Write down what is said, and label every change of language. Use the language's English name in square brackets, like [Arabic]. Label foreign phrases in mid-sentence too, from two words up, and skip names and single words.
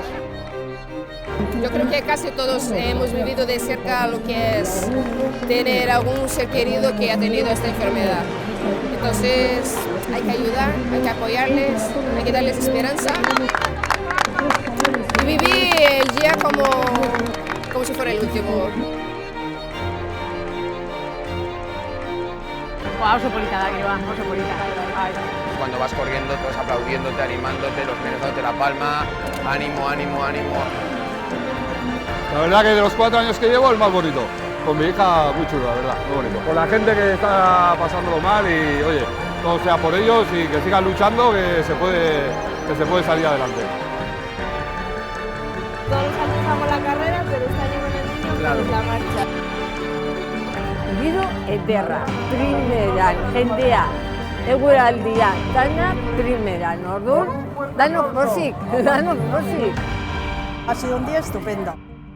[Spanish] Yo creo que casi todos hemos vivido de cerca lo que es tener algún ser querido que ha tenido esta enfermedad. Entonces hay que ayudar, hay que apoyarles, hay que darles esperanza y vivir el día como si fuera el último. [Basque] Oso polita da Griba, oso polita. [Spanish] Cuando vas corriendo, todos aplaudiéndote, animándote, los nenes dándote la palma, ánimo, ánimo, ánimo. La verdad que de los 4 años que llevo, el más bonito. Con mi hija, muy chulo, la verdad, muy bonito. Con la gente que está pasándolo mal y, oye, todo sea por ellos y que sigan luchando, que se puede salir adelante. Todos los años hago la carrera, pero este año con el niño Claro. la marcha. [Basque] Giro ederra, primeran, jendea, eguraldia, dana primeran, orduan, danok pozik. [Spanish] Ha sido un día estupendo.